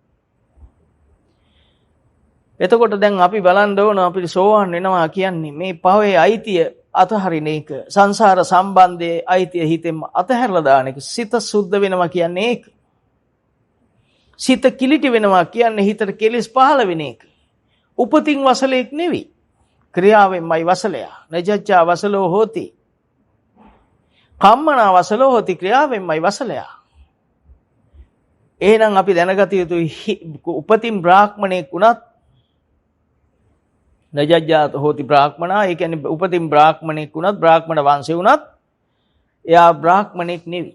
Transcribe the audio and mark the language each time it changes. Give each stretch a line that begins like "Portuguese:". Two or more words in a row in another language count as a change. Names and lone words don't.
Sinhala: එතකොට දැන් අපි බලන්න ඕන අපිට සෝවාන් වෙනවා කියන්නේ මේ පවේ අයිතිය අතහරින එක, සංසාර සම්බන්ධයේ අයිතිය හිතෙන් අතහැරලා දාන එක, සිත සුද්ධ වෙනවා කියන්නේ ඒක. සිත කිලිටි වෙනවා කියන්නේ හිතට කෙලෙස් පහළ වෙන එක. උපතින් වසලයක් නෙවෙයි. ක්‍රියාවෙන්මයි වසලයා.
Pali: නජච්ඡා වසලෝ හෝති. කම්මනා වසලෝ හෝති,
Sinhala: ක්‍රියාවෙන්මයි වසලයා. එහෙනම් අපි දැනගත යුතුයි උපතින් බ්‍රාහ්මණයෙක් වුණත්
Pali: නජජ්ජාත හෝති බ්‍රාහ්මනා,
Sinhala: ඒ කියන්නේ උපතින් බ්‍රාහ්මණයෙක් වුණත්, බ්‍රාහ්මණ වංශේ වුණත් එයා බ්‍රාහ්මණෙක් නෙවෙයි.